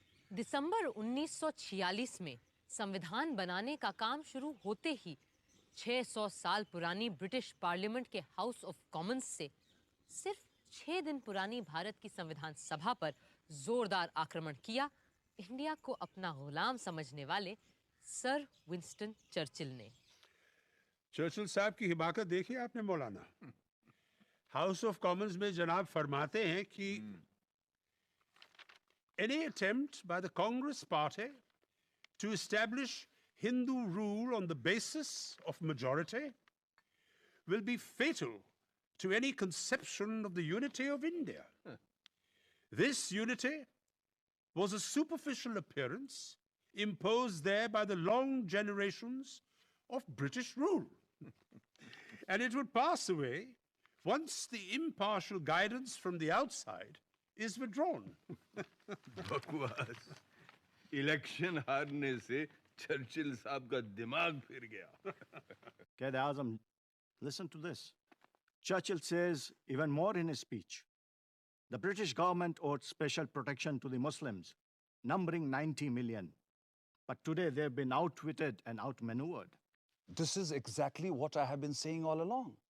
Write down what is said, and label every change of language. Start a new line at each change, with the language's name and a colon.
Hindi: दिसंबर 1946 में संविधान बनाने का काम शुरू होते ही 600 साल पुरानी ब्रिटिश पार्लियामेंट के हाउस ऑफ कॉमन्स से सिर्फ 6 दिन पुरानी भारत की संविधान सभा पर जोरदार आक्रमण किया इंडिया को अपना गुलाम समझने वाले सर विंस्टन चर्चिल ने। चर्चिल साहब की हिमाकत देखी आपने मौलाना। हाउस ऑफ कॉमन्स में जनाब फरमाते हैं कि
English: any attempt by the Congress party to establish Hindu rule on the basis of majority will be fatal to any conception of the unity of India. This unity was a superficial appearance imposed there by the long generations of British rule. And it would pass away once the impartial guidance from the outside is withdrawn.
Hindi: बकवास। Election हारने से Churchill साहब का दिमाग फिर गया।
English: Quaid-e-Azam, listen to this. Churchill says even more in his speech. The British government owed special protection to the Muslims, numbering 90 million. But today they've been outwitted and outmaneuvered. This is exactly what I have been saying all along.